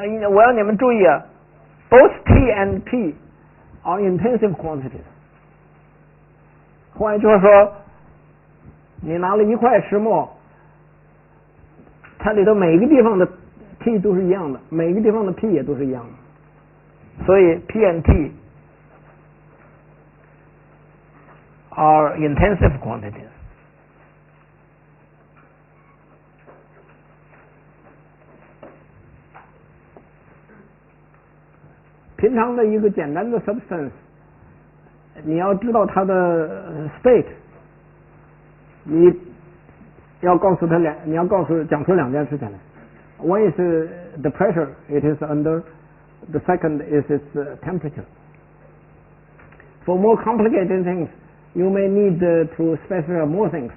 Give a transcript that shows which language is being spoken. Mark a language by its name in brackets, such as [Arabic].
[Chinese] 我要你们注意啊 [English] ，both T and P are intensive quantities。 [Chinese] 换句话说，你拿了一块石墨，它里头每一个地方的 T 都是一样的，每一个地方的 P 也都是一样的，所以 [English] P and T are intensive quantities。 [Chinese] 平常的一个简单的 substance， 你要知道它的 state， 你要告诉他你要讲出2件事情来。 [English] One is the pressure it is under, the second is its temperature. For more complicated things, you may need to specify more things.